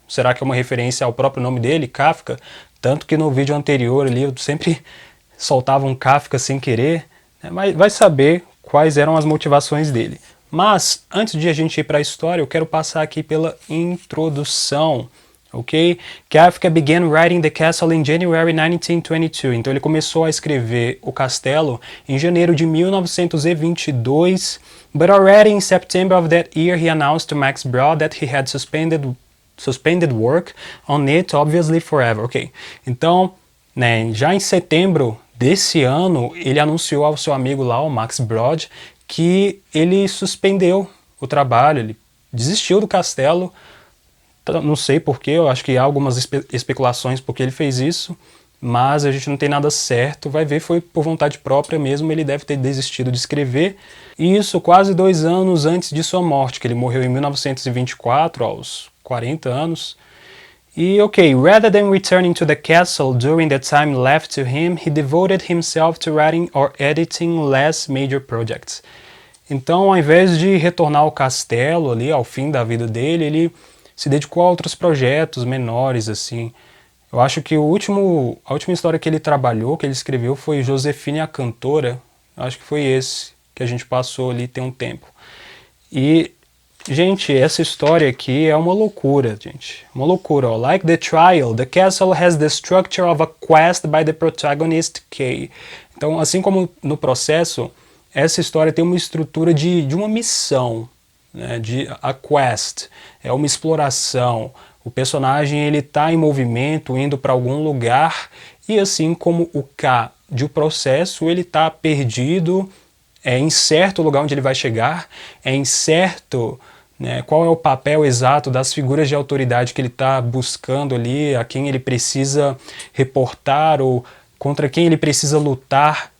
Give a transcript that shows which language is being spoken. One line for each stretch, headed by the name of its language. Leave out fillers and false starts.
Portuguese: Será que é uma referência ao próprio nome dele, Kafka? Tanto que no vídeo anterior ali eu sempre soltava um Kafka sem querer, né, mas vai saber quais eram as motivações dele. Mas, antes de a gente ir para a história, eu quero passar aqui pela introdução, ok?
English: Kafka began writing The Castle in January 1922.
Portuguese: Então ele começou a escrever O Castelo em janeiro de 1922.
English: But already in September of that year he announced to Max Brod that he had suspended work on it, obviously forever.
Portuguese: Ok, então, né, já em setembro desse ano, ele anunciou ao seu amigo lá, o Max Brod, que ele suspendeu o trabalho, ele desistiu do Castelo. Não sei porquê, eu acho que há algumas especulações porque ele fez isso, mas a gente não tem nada certo, vai ver, foi por vontade própria mesmo, ele deve ter desistido de escrever. E isso quase 2 anos antes de sua morte, que ele morreu em 1924, aos 40 anos. E ok,
English: rather than returning to the castle during the time left to him, he devoted himself to writing or editing less major projects.
Portuguese: Então, ao invés de retornar ao castelo ali, ao fim da vida dele, ele se dedicou a outros projetos menores, assim. Eu acho que a última história que ele trabalhou, que ele escreveu, foi Josefine a Cantora. Eu acho que foi esse que a gente passou ali tem um tempo. E gente, essa história aqui é uma loucura, gente. Uma loucura, ó.
English: Like the trial, the castle has the structure of a quest by the protagonist K.
Portuguese: Então, assim como no Processo, essa história tem uma estrutura de uma missão, né? A quest, é uma exploração. O personagem, ele tá em movimento, indo para algum lugar, e assim como o K de O Processo, ele tá perdido, é incerto o lugar onde ele vai chegar, é incerto, né, qual é o papel exato das figuras de autoridade que ele está buscando ali, a quem ele precisa reportar ou contra quem ele precisa lutar.